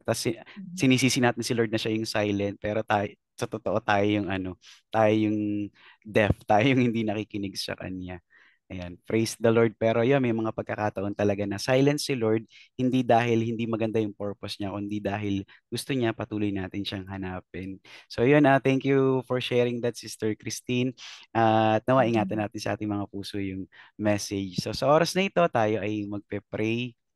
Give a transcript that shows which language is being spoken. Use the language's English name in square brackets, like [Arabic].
[Filipino] Tapos sinisisi natin si Lord na siya yung silent, pero sa totoo tayo yung tayo yung deaf, tayo yung hindi nakikinig sa Kanya. Ayan, [English] praise the Lord. [Filipino] Pero yun, may mga pagkakataon talaga na silent si Lord, hindi dahil hindi maganda yung purpose niya, kundi dahil gusto niya patuloy natin siyang hanapin. So yun, [English] thank you for sharing that, Sister Christine. [Filipino] At nawa, ingatan natin sa ating mga puso yung message. So sa oras na ito, tayo ay magpe-pray.